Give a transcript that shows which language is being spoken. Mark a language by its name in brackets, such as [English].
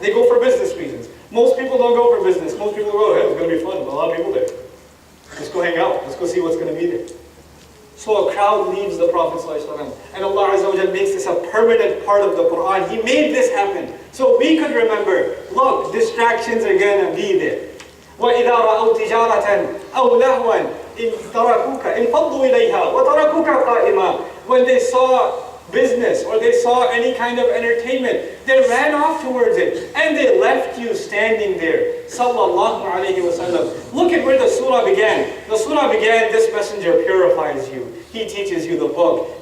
[English] They go for business reasons. Most people don't go for business. Most people go, hey, it's going to be fun. A lot of people there. Let's go hang out. Let's go see what's going to be there. So a crowd leaves the Prophet ﷺ, and Allah Azza wa Jalla makes this a permanent part of the Quran. He made this happen. So we could remember, look, distractions are going to be there. [Arabic] وَإِذَا رَأَوْا تِجَارَةً أَوْ لَهْوًا انفضوا إليها وتركوك قائما. [English] When they saw business or they saw any kind of entertainment, they ran off towards it and they left you standing there. Sallallahu alayhi wa sallam. Look at where the surah began. The surah began, this messenger purifies you. He teaches you the book.